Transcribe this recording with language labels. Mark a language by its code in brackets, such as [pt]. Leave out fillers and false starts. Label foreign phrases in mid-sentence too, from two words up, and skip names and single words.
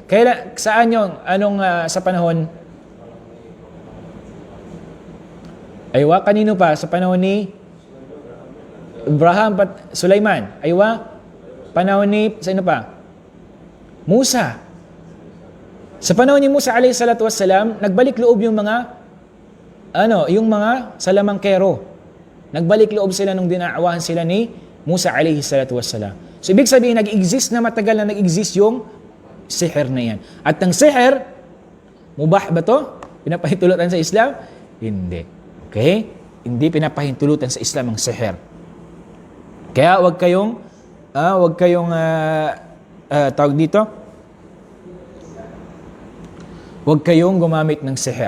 [tl] Kaya saan yung, sa panahon? Aywa, kanino pa? Sa panahon ni Abraham, Sulaiman. Aywa, panahon ni, sino pa? Musa. Sa panahon ni Musa [ar] alayhi salatu wassalam, [tl] nagbalik loob yung mga salamangkero. Nagbalik loob sila nung dinaawahan sila ni Musa [ar] alayhi salatu wassalam. [tl] So, ibig sabihin, nag-exist na matagal na nag-exist yung sihr na yan. At ang sihr, mubah ba to? Pinapahintulutan sa Islam? Hindi. Okay? Hindi pinapahintulutan sa Islam ang sihr. Kaya wag kayong tawag dito, huwag kayong gumamit ng siher.